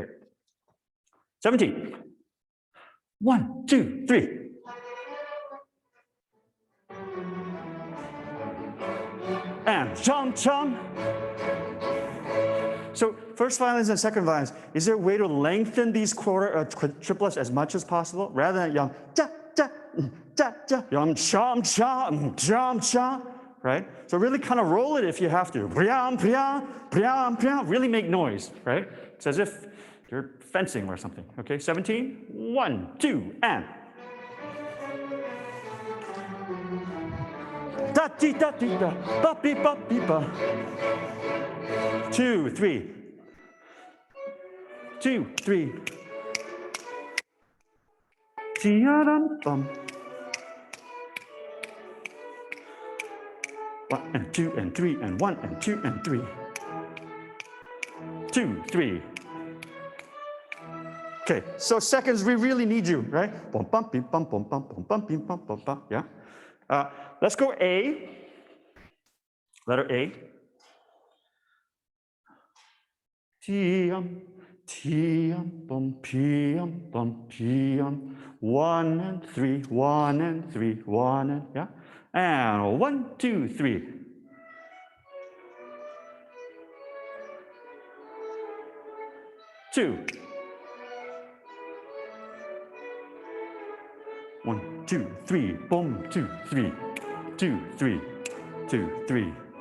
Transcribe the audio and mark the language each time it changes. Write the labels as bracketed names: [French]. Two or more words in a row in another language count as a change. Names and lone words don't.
[English] 17. 1, 2, 3. And chum chum. So first violins and second violins, is there a way to lengthen these triplets as much as possible rather than yum cha cha cha cha yum chum chum chum chum, right? So really kind of roll it if you have to. Really make noise, right? It's as if you're fencing or something. Okay, 17. 1, 2, and. Da dee da dee da, ba beep ba beep ba. 2, 3. 2, 3. Bum. 1 and 2 and 3 and 1 and 2 and 3. 2, 3. Okay, so seconds, we really need you, right? Bum bum beep bum bum bum bum bum beep bum bum bum. Yeah. Let's go A. Letter A. Tiam, tiam, bum, piam, bum, piam. 1 and 3, 1 and 3, 1 and, yeah. And 1, 2, 3. Two. 1, 2, 3, boom, 2, 3, 2, 3, 2, 3.